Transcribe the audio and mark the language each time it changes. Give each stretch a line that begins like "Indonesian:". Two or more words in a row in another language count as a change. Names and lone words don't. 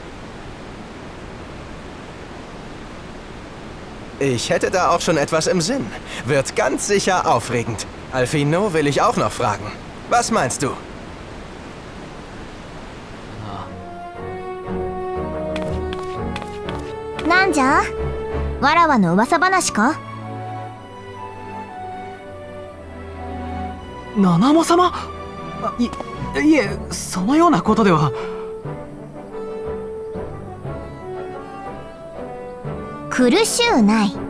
German: Ich hätte da auch schon etwas im Sinn. Wird ganz sicher aufregend. Alphino will ich auch noch fragen. Was meinst du?
Japanese: Nanja? 妾の噂話か? ナナモ様？いえ、そのようなことでは。苦しゅうない。